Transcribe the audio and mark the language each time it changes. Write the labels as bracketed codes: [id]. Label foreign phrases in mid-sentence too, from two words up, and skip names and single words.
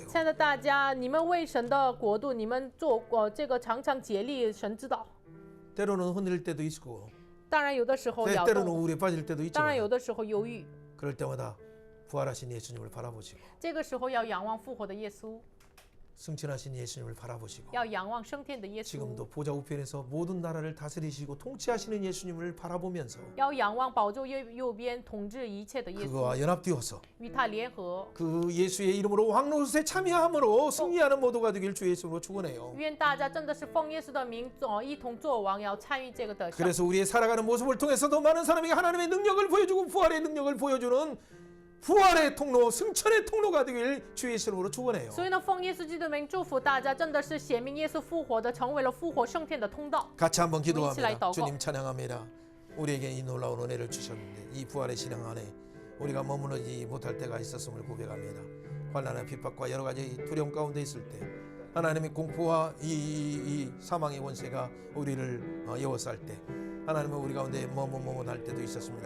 [zh] 亲爱的大家，你们为神的国度，你们做这个常常竭力，神知道。 [ko] 때로는 흔들릴 때도 있고 [zh] 当然有的时候摇 [ko] 때로는 [zh] 动， [ko] 우울에 빠질 때도 [zh] 当然有 [ko] 있지만 [zh] 的时候忧郁， [ko] 그럴 때마다 부활하신 예수님을 바라보시고 [zh] 这个时候要仰望复活的耶稣。 [ko] 승천하신 예수님을 바라보시고 [zh] 要仰望升天的耶稣， [ko] 지금도 보좌 우편에서 모든 나라를 다스리시고 통치하시는 예수님을 바라보면서 [zh] 要仰望宝座右边统治一切的耶稣， [ko] 그거와 연합되어서 [zh] 与他联合。 [ko] 그 예수의 이름으로 왕노릇에 참여함으로 승리하는 모두가 되길 주 예수로 축원해요. [zh] 愿大家真的是奉耶稣的名，一同做王，要参与这个得胜。 [ko] 그래서 우리의 살아가는 모습을 통해서도 많은 사람에게 하나님의 능력을 보여주고 부활의 능력을 보여주는 부활의 통로, 승천의 통로가 되길 주 예수로 축원해요. [zh] 所以呢，奉耶稣基督的名祝福大家，真的是显明耶稣复活的，成为了复活升天的通道。 [ko] 같이 한번 기도합니다. [zh] 祷告。 [ko] 주님 찬양합니다. 우리에게 이 놀라운 은혜를 주셨는데 이 부활의 신앙 안에 우리가 머무르지 못할 때가 있었음을 고백합니다. 환난의 핍박과 여러 가지 두려움 가운데 있을 때 하나님의 공포와 이 사망의 원세가 우리를 에워쌀 때 하나님은 우리 가운데 머뭇할 때도 있었습니다.